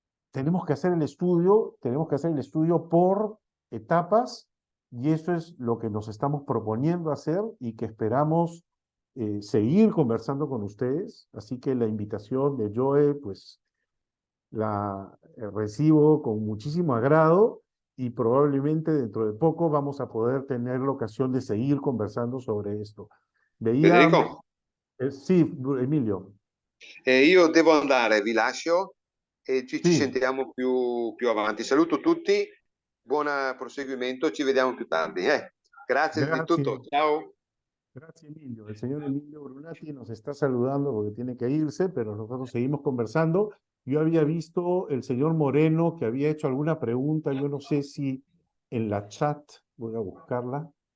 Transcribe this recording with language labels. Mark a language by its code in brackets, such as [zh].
[es] Tenemos que hacer el estudio por etapas, y eso es lo que nos estamos proponiendo hacer y que esperamos seguir conversando con ustedes. Así que la invitación de Joe, pues la recibo con muchísimo agrado, y probablemente dentro de poco vamos a poder tener la ocasión de seguir conversando sobre esto. [it] Federico, [es] Sí, Emilio. [it] io devo andare, vi lascio e ci [es] Sí. [it] sentiamo più avanti. Saluto tutti, buon proseguimento, ci vediamo più tardi. Grazie di tutto, ciao. [es] Gracias, Emilio. El señor Emilio Brunati nos está saludando porque tiene que irse, pero nosotros seguimos conversando. Yo había visto el señor Moreno que había hecho alguna pregunta, yo no sé si en la chat, voy a buscarla.